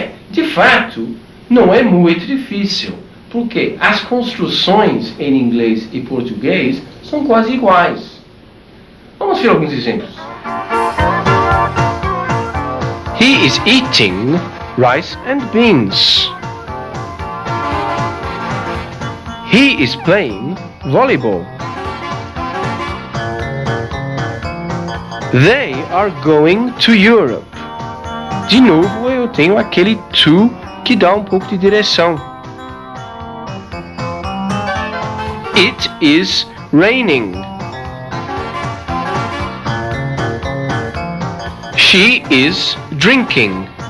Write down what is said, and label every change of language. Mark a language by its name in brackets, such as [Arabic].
[Portuguese] De fato, não é muito difícil, porque as construções em inglês e português são quase iguais. Vamos ver alguns exemplos. [English] He is eating rice and beans. He is playing volleyball. They are going to Europe. [Portuguese] De novo, eu tenho aquele to que dá um pouco de direção. [English] It is raining. She is drinking.